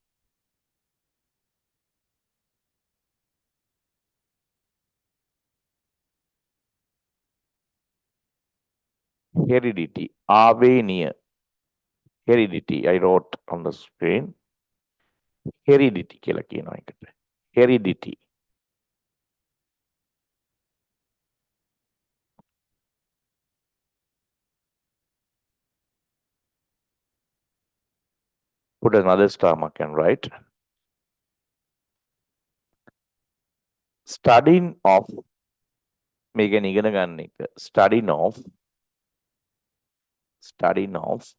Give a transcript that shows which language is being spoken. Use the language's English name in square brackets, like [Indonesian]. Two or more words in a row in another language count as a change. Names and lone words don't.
[English] Heredity. Aveniya. Heredity. I wrote on the screen. [Sinhala] Heredity කියලා කියනවා එකට. [English] Heredity. Put another star mark and write. Studying of [Sinhala] මේ ගැන ඉගෙන ගන්න එක. [English] Studying of